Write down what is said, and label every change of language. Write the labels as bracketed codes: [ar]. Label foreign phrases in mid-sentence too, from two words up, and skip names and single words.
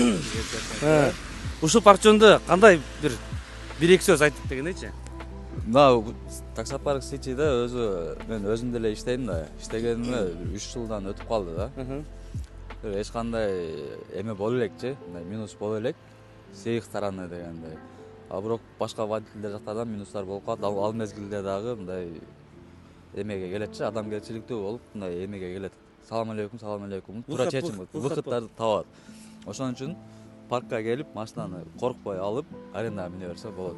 [ky] Ушул парк жөнүндө кандай бир 1-2 сөз айтып дегендейчи. Мына таксопарк Ситиде мен өзүм деле иштейм да. Иштегениме 3 жылдан өтүп калды да. Эч кандай эме боло элекчи, мындай минус боло элек. [ru] С их стороны дегендей. [ky] А бирок башка водительдер жактардан минустар болуп калат. Ал мезгилде дагы мындай эмеге келетчи, адамгерчиликтүү болуп, мындай эмеге келет. Салам алейкум. Туура чечим, выходтарды табат. Ошон үчүн паркка келип, машинаны коркпой алып, арендага мине берсе болот.